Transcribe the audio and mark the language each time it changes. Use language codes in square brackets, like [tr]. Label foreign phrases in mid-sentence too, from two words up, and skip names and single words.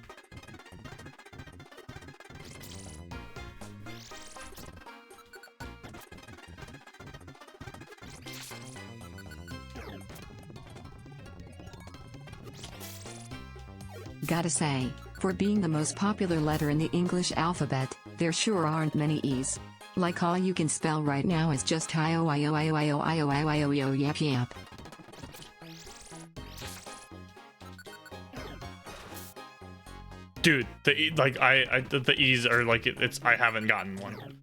[en] Gotta say, for being the most popular letter in the English alphabet, there sure aren't many E's. Like all you can spell right now is just I-O-I-O-I-O-I-O-I-O-I-O yap yap. Dude, the E, like the E's are like it's I haven't gotten one.